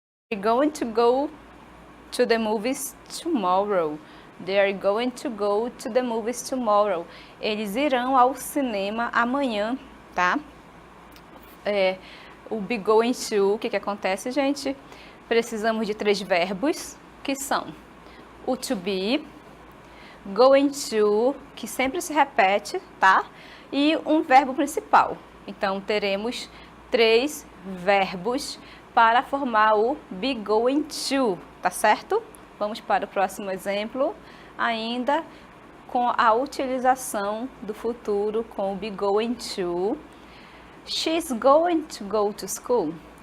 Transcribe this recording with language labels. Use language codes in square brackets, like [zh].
[en] They're going to go to the movies tomorrow. They are going to go to the movies tomorrow. [pt] Eles irão ao cinema amanhã, tá? O be going to, o que acontece, gente? Precisamos de 3 verbos, que são o to be, going to, que sempre se repete, tá? E um verbo principal. Então, teremos 3 verbos para formar o be going to, tá certo? Vamos para o próximo exemplo, ainda com a utilização do futuro com o be going to. [en] She's going to go to school.